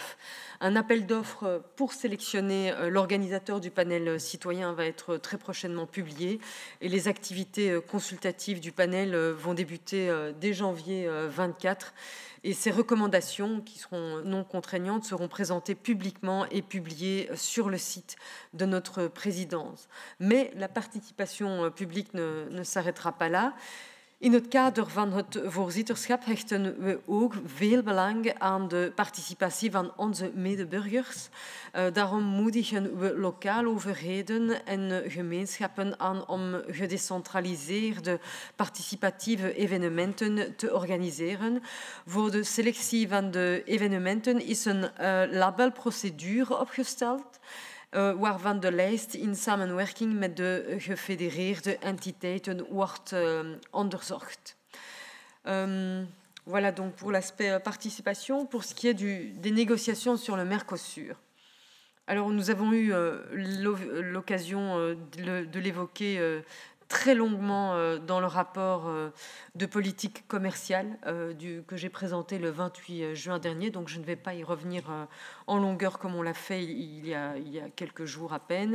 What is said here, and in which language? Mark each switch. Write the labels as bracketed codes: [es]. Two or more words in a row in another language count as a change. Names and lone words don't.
[fr] Un appel d'offres pour sélectionner l'organisateur du panel citoyen va être très prochainement publié, et les activités consultatives du panel vont débuter dès janvier 24. Et ces recommandations, qui seront non contraignantes, seront présentées publiquement et publiées sur le site de notre présidence. Mais la participation publique ne s'arrêtera pas là. [nl] In het kader van het voorzitterschap hechten we ook veel belang aan de participatie van onze medeburgers. Daarom moedigen we lokale overheden en gemeenschappen aan om gedecentraliseerde participatieve evenementen te organiseren. Voor de selectie van de evenementen is een labelprocedure opgesteld, waarvan de lijst in samenwerking met de gefedereerde entiteiten wordt onderzocht. [fr] Voilà donc pour l'aspect participation. Pour ce qui est des négociations sur le Mercosur. Alors nous avons eu l'occasion de l'évoquer très longuement dans le rapport de politique commerciale que j'ai présenté le 28 juin dernier, donc je ne vais pas y revenir en longueur comme on l'a fait il y a quelques jours à peine.